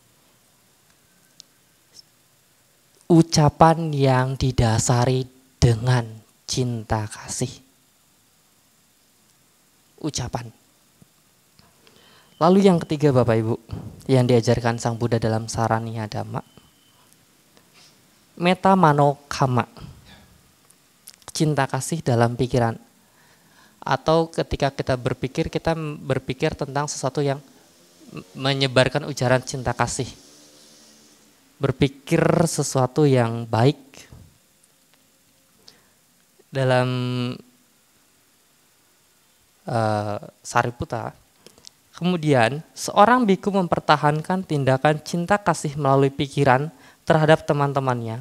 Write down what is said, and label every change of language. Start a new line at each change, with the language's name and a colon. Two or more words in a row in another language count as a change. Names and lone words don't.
Indonesian: Ucapan yang didasari dengan cinta kasih. Ucapan. Lalu yang ketiga Bapak Ibu, yang diajarkan Sang Buddha dalam Saraniya Dhamma,
Pali: metta mano kamma,
Indonesian: cinta kasih dalam pikiran. Atau ketika kita berpikir tentang sesuatu yang menyebarkan ujaran cinta kasih. Berpikir sesuatu yang baik. Dalam Sariputta, kemudian seorang biku mempertahankan tindakan cinta kasih melalui pikiran terhadap teman-temannya.